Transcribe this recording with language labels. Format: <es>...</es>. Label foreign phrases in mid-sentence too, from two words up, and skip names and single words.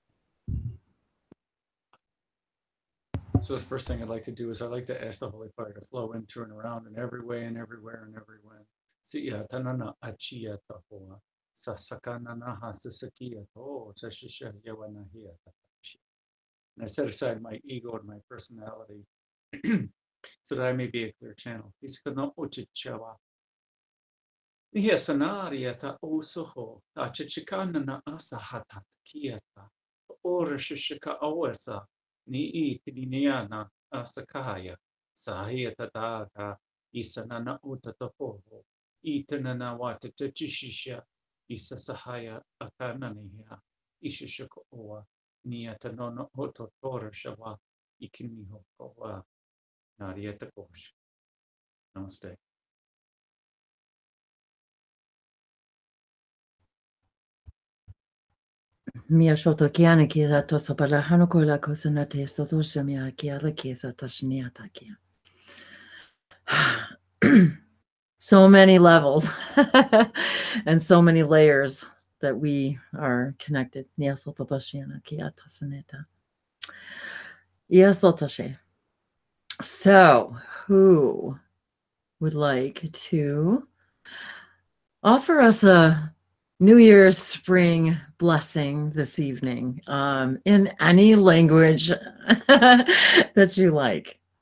<en>So the first thing I'd like to do is I'd like to ask the Holy Fire to flow into and around in every way and everywhere and everywhere. And I set aside my ego and my personality so that I may be a clear channel. Ni itiniana asakaya sahia tata isanana utatapoho itanana wata tachishisha isasahaya akanania ishishaka oa niatanona ototora shawa ikiniho koa narieta kosh. Namaste. Mia shoto kiana ki la tosa para hanoko la cosa na te sotosha mia ki ala ki sa tashniata ki. So many levels and so many layers that we are connected. Nia soto bashiana ki atasaneta. Ia sotoshe. So, who would like to offer us a New Year's spring blessing this evening in any language that you like?</en>